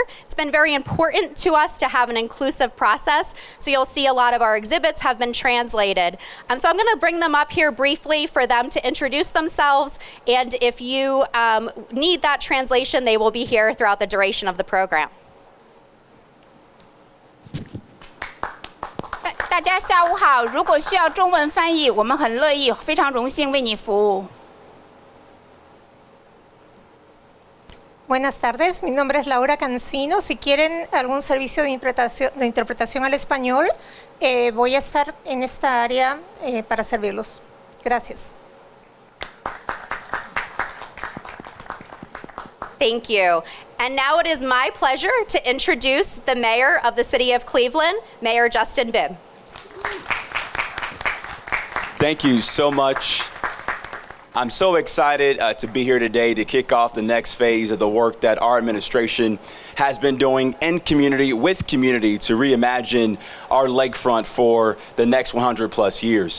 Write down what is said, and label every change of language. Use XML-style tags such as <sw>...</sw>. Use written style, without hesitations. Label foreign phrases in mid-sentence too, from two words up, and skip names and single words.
<en>It's been very important to us to have an inclusive process, so you'll see a lot of our exhibits have been translated. So I'm going to bring them up here briefly for them to introduce themselves, and if you need that translation, they will be here throughout the duration of the program.</en> <zh>大家下午好，如果需要中文翻译，我们很乐意，非常荣幸为你服务。</zh> <es>Buenas tardes, mi nombre es Laura Cancino. Si quieren algún servicio de interpretación al español, voy a estar en esta área para servirlos. Gracias.</es> <en>Thank you. And now it is my pleasure to introduce the mayor of the city of Cleveland, Mayor Justin Bibb. Thank you so much. I'm so excited to be here today to kick off the next phase of the work that our administration has been doing in community with community to reimagine our lakefront for the next 100 plus years.</en>